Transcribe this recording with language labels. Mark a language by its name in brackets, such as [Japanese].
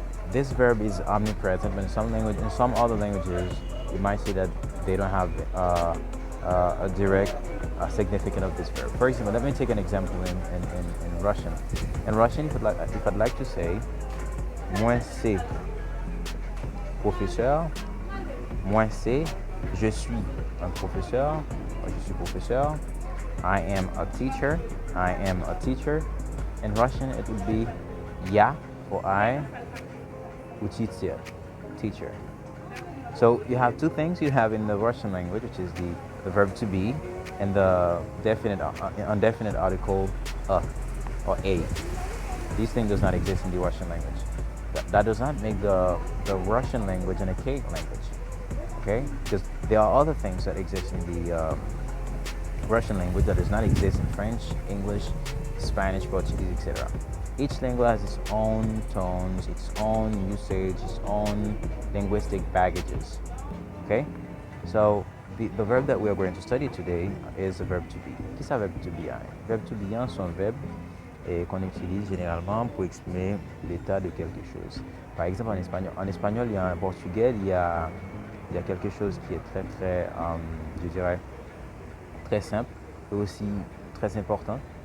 [English] This verb is omnipresent, but in some other languages, you might say that they don't have a direct significance of this verb. For example, let me take an example in Russian. In Russian, if I'd like to say, [French] moi c'est professeur, moi c'est je suis un professeur, je suis professeur. [English] I am a teacher, I am a teacher. In Russian, it would be я or I, учитель, teacher. So you have two things you have in the Russian language, which is the verb to be and the indefinite article or a. These things does not exist in the Russian language. That does not make the Russian language an archaic language, okay? Because there are other things that exist in the Russian language that does not exist in French, English, Spanish, Portuguese, etc. Each language has its own tones, its own usage, its own linguistic baggages, okay? So the verb that we are going to study today is the verb to be. [French] Qu'est-ce que verb to be? Verb to be sont un verbe qu'on utilise généralement pour exprimer l'état de quelque chose. Par exemple, en espagnol, il y a en portugais, il y a quelque chose qui est très, je dirais, très simple et aussi très important.